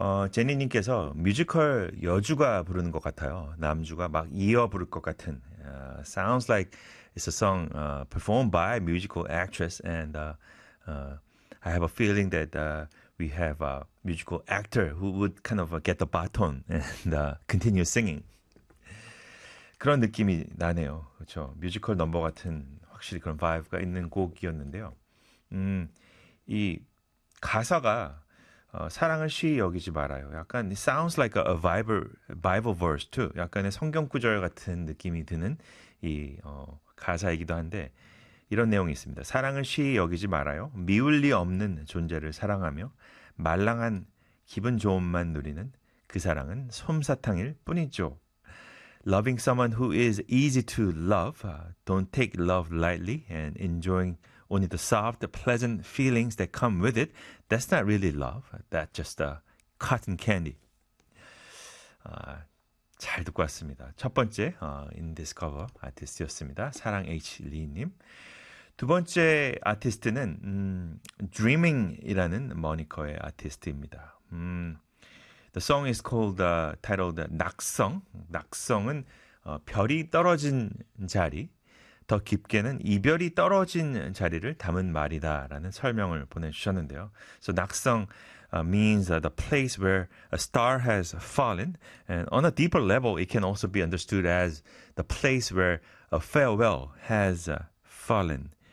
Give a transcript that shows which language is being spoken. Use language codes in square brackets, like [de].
[ko] 제니님께서 뮤지컬 여주가 부르는 것 같아요. 남주가 막 이어 부를 것 같은. [en] Sounds like it's a song performed by a musical actress. And I have a feeling that we have a musical actor who would kind of get the baton and continue singing. [ko] 그런 느낌이 나네요. 그렇죠. 뮤지컬 넘버 같은 확실히 그런 바이브가 있는 곡이었는데요. 이 가사가 사랑을 시 여기지 말아요. [en] 약간 it sounds like a Bible verse too. [ko] 약간의 성경 구절 같은 느낌이 드는 이 가사이기도 한데 이런 내용이 있습니다. 사랑을 시 여기지 말아요. 미울 리 없는 존재를 사랑하며 말랑한 기분 좋음만 누리는 그 사랑은 솜사탕일 뿐이죠. [en] Loving someone who is easy to love, don't take love lightly, and enjoying only the soft, pleasant feelings that come with it, that's not really love. That's just a cotton candy. [ko] 잘 듣고 왔습니다. 첫 번째 In This Cover 아티스트였습니다. 사랑 H. Lee님. 두 번째 아티스트는 Dreaming이라는 모니커의 아티스트입니다. [en] The song is called titled 낙성. [ko] 낙성은 별이 떨어진 자리, 더 깊게는 이별이 떨어진 자리를 담은 말이다라는 설명을 보내주셨는데요. [en] So 낙성 means the place where a star has fallen, and on a deeper level, it can also be understood as the place where a farewell has fallen.